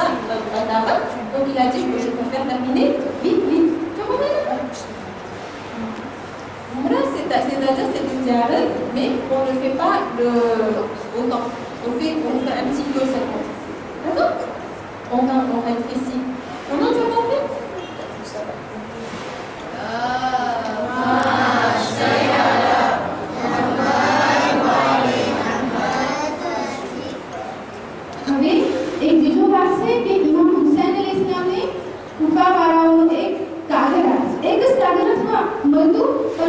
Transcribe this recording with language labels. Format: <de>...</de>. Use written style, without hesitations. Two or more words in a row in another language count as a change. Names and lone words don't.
<fr>Donc, il a dit que je préfère terminer vite, vite. Tu comprends? Umrah, c'est-à-dire c'est une ziyarat, mais on ne fait pas autant. On fait un petit peu seulement. D'accord? On reste ici. Maintenant, tu as compris?</fr> <gu>હવે એક બીજો ભાગ છે કે ઇમામ હુસૈન અલૈહિસ્સલામને કુફા વાળાઓનો એક કાગળ આવે છે એક જ કાગળ અથવા મળતું</gu>